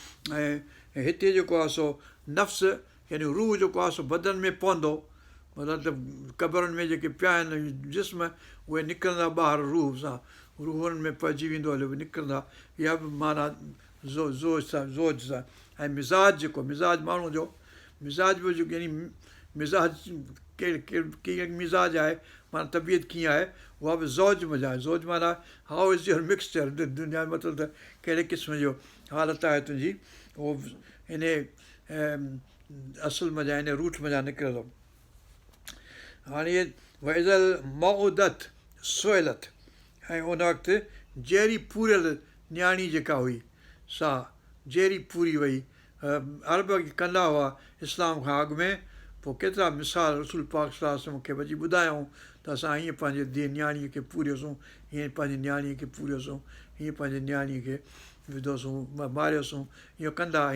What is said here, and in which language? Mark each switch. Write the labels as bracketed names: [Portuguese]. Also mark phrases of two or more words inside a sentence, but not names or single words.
[Sindhi] ۽ هتي جيڪو آهي، سو نفس، يعني روح جيڪو آهي، سو بدن ۾ پوندو، مطلب، ته قبرن ۾ جيڪي پيا آهن جسم، اهي نڪرندا ٻاهر روح سان، روحن ۾ پئجي ويندو هليو، نڪرندا. اها به معنيٰ زو-، زوج سان، زوج سان. ۽ مزاج جيڪو، مزاج ماڻهوءَ جو، مزاج به جيڪو، يعني مزاج ڪهڙو، ڪهڙو، ڪهڙو مزاج آهي، معنيٰ طبيعت ڪيئن آهي، اها به زوج منجهان آهي. زوج معنيٰ [English] how is your mixture؟ د-، [Sindhi] دنيا جو مطلب ته ڪهڙي قسم جو حالت آهي تنهنجي، اهو هن، ام، اصل منجهان، هن روٽ منجهان نڪريل هو. هاڻي اهي [Arabic] وَإِذَا الْمَوْءُودَةُ سُئِلَتْ، [Sindhi] ۽ ان وقت جيري پوريل نياڻي جيڪا هئي، سا جيري پوري وئي. ام، عرب کندا هئا اسلام کان اڳ ۾، پوءِ ڪيترا مثال رسول پاڪ [Arabic] صلي الله عليه وسلم [Sindhi] کي وجهي ٻڌايائون ته اسان هيئن پنهنجي ڌيءَ نياڻيءَ کي پوريوسون، هيئن پنهنجي نياڻيءَ کي پوريوسون، هيئن پنهنجي نياڻيءَ کي وڌوسون، م-، ماريوسون، اهو ڪندا هئا.